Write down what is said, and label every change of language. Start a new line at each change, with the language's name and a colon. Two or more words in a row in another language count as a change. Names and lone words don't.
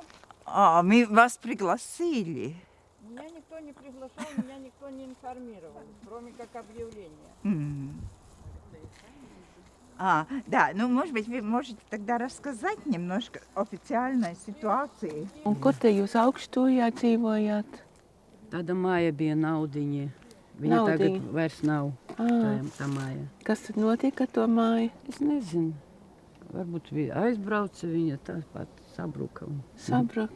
Russian: Мы вас пригласили. Меня никто не приглашал, меня никто не информировал, кроме как объявление. Да, ну, может быть, вы можете тогда рассказать немножко официальной ситуации.
Latvian: Un kur te jūs augstūjā dzīvojāt? Tāda māja bija Naudiņa. Viņa Naudiņa. tagad vairs nav tā māja. Kas tad notika ar to māju? Es nezinu. Varbūt aizbrauca viņa tāpat sabruka. Sabruka.